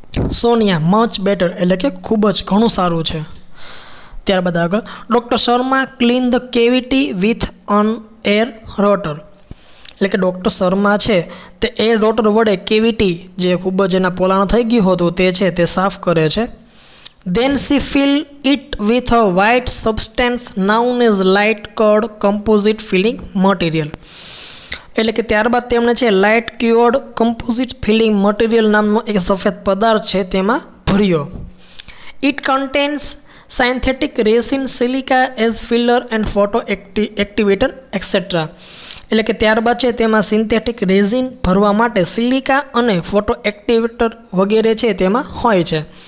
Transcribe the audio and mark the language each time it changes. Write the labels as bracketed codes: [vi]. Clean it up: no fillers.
[gu] Sonia, [en] much better [gu] એટલે કે ખૂબ જ ઘણું સારું છે. ત્યારબાદ આગળ doctor Sharma [en] Clean the cavity with an air rotor. [gu] એટલે કે ડૉક્ટર શર્મા છે તે એર રોટર વડે કેવિટી જે ખૂબ જ એના પોલાણ થઈ ગયું હતું તે છે તે સાફ કરે છે. [en] Then she fill it with a white substance known as light curd composite filling material. [gu] એટલે કે ત્યારબાદ તેમણે છે લાઇટ ક્યોર્ડ કમ્પોઝિટ ફિલિંગ મટીરિયલ નામનો એક સફેદ પદાર્થ છે તેમાં ભર્યો. [en] It contains synthetic resin silica as filler and photo activator etcetera. [gu] એટલે કે ત્યારબાદ છે તેમાં સિન્થેટિક રેઝિન ભરવા માટે સિલિકા અને ફોટો એક્ટિવેટર વગેરે છે તેમાં હોય છે.